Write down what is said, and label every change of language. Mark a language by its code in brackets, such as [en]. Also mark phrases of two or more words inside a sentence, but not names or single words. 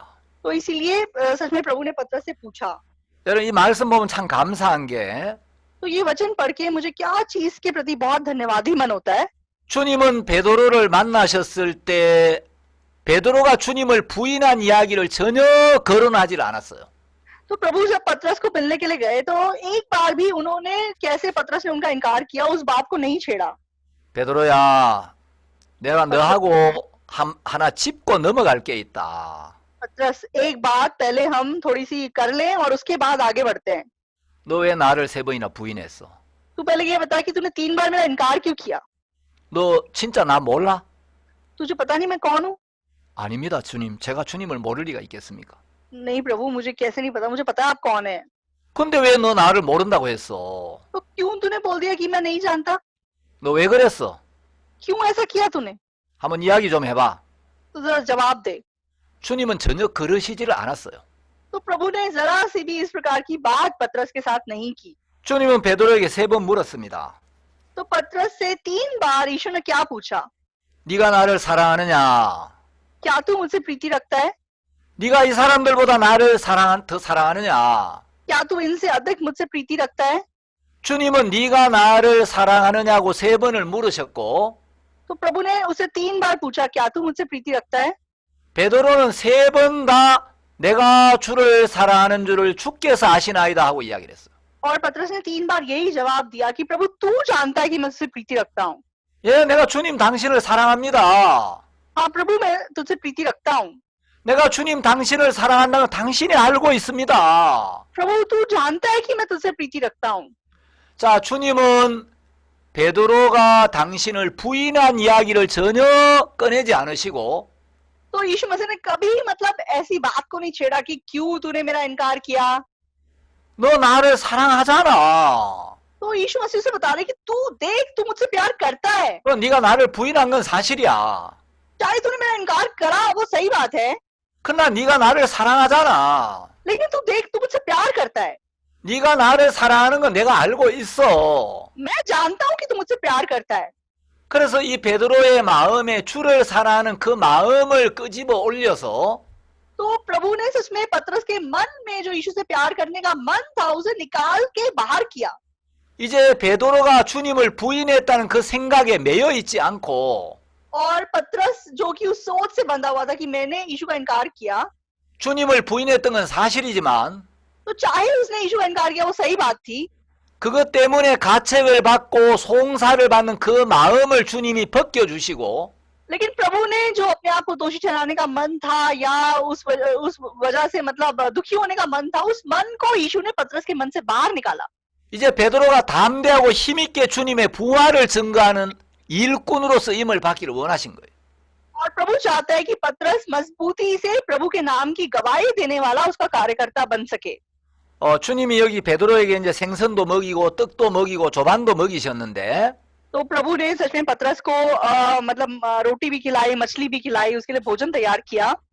[hi] तो इसीलिए सच में प्रभु ने पतरस से पूछा। [ko] 여러분, 이 말씀 보면 참 감사한 게 [hi] तो ये वचन पढ़ के मुझे क्या चीज के प्रति बहुत धन्यवादी मन होता है। [ko] 주님은 베드로를 만나셨을 때 베드로가 주님을 부인한 이야기를 전혀 거론하지 않았어요. [hi] तो प्रभु जब पतरस को मिलने के लिए गए तो एक बार भी उन्होंने कैसे पतरस ने उनका इनकार किया उस बात को नहीं छेड़ा। [ko] 베드로야, 내가 너하고 하나 짚고 넘어갈 게 있다. [hi] पतरस, एक बात पहले हम थोड़ी सी कर लें और उसके बाद आगे बढ़ते हैं। [ko] 너 왜 나를 3번이나 부인했어? [hi] तू पहले ये बता कि तूने 3 बार मेरा इनकार क्यों किया? [ko] 너 진짜 나 몰라? [hi] तुझे पता नहीं मैं कौन हूँ? [ko] 아닙니다, 주님. 제가 주님을 모를 리가 있겠습니까? [hi] नहीं प्रभु, मुझे कैसे नहीं पता, मुझे पता है आप कौन है। [ko] 근데 왜 너 나를 모른다고 했어? [hi] तो क्यों तूने बोल दिया कि मैं नहीं जानता? [ko] 너 왜 그랬어? [hi] क्यों ऐसा किया तूने? [ko] 한번 이야기 좀 해봐. [hi] तो जरा जवाब दे। [ko] 주님은 전혀 그러시지를 않았어요. [hi] तो प्रभु ने जरा सी भी इस प्रकार की बात पतरस के साथ नहीं की। [ko] 주님은 베드로에게 3번 물었습니다. [hi] तो पतरस से 3 बार यीशु ने क्या पूछा? [ko] 네가 나를 사랑하느냐? [hi] क्या तू मुझसे प्रीति रखता है? [ko] 네가 이 사람들보다 나를 더 사랑하느냐? [hi] क्या तू इनसे अधिक मुझसे प्रीति रखता है? [ko] 주님은 네가 나를 사랑하느냐고 3번을 물으셨고 [hi] तो प्रभु ने उसे 3 बार पूछा क्या तू मुझसे प्रीति रखता है। [ko] 베드로는 3번 다 내가 주를 사랑하는 줄을 주께서 아시나이다 하고 이야기를 했어요. [hi] और पतरस ने 3 बार यही जवाब दिया कि प्रभु तू जानता है कि मैं उससे प्रीति रखता हूँ। [ko] 예, 내가 주님 당신을 사랑합니다. [hi] हाँ प्रभु मैं तुझसे प्रीति रखता हूँ। [ko] 내가 주님 당신을 사랑한다는 걸 당신이 알고 있습니다. [hi] प्रभु तू जानता है कि मैं तुझसे प्रीति रखता हूँ। [ko] 자, 주님은 베드로가 당신을 부인한 이야기를 전혀 꺼내지 않으시고 [hi] तो यीशु मसीह ने कभी मतलब ऐसी बात को नहीं छेड़ा कि क्यों तूने मेरा इनकार किया। [ko] 너 나를 사랑하잖아. [hi] तो यीशु मसीह से बता रहे कि तू देख तू मुझसे प्यार करता है, [ko] 그럼 네가 나를 부인한 건 사실이야. [hi] चाहे तूने मेरा इनकार करा वो सही बात है, [ko] 그러나 네가 나를 사랑하잖아. [hi] लेकिन तू देख तू मुझसे प्यार करता है। [ko] 네가 나를 사랑하는 건 내가 알고 있어. [hi] मैं जानता हूँ कि तू मुझसे प्यार करता है। [ko] 그래서 이 베드로의 마음에 주를 사랑하는 그 마음을 끄집어 올려서 [hi] तो प्रभु ने सच में पतरस के मन में जो यीशु से प्यार करने का मन था उसे निकाल के बाहर किया। [ko] 이제 베드로가 주님을 부인했다는 그 생각에 매여 있지 않고 [hi] और पतरस जो कि उस सोच से बंधा हुआ था कि मैंने यीशु का इनकार किया, [ko] 주님을 부인했던 건 사실이지만 [hi] तो चाहे उसने यीशु का इनकार किया वो सही बात थी, [ko] 그것 때문에 가책을 받고 송사를 받는 그 마음을 주님이 벗겨주시고 [hi] लेकिन प्रभु ने जो अपने आप को दोषी ठहराने का मन था या उस वजह से मतलब दुखी होने का मन था, उस मन को यीशु ने पतरस के मन से बाहर निकाला। [ko] 이제 베드로가 담대하고 힘있게 주님의 부활을 증거하는 일꾼으로 쓰임을 받기를 원하신 거예요. [hi] और प्रभु चाहता है कि पतरस मजबूती से प्रभु के नाम की गवाही देने वाला उसका कार्यकर्ता बन सके। [ko] 주님이 여기 베드로에게 이제 생선도 먹이고 떡도 먹이고 조반도 먹이셨는데 [hi] तो प्रभु ने सच में पतरस को मतलब रोटी भी खिलाई, मछली भी खिलाई, उसके लिए भोजन तैयार किया।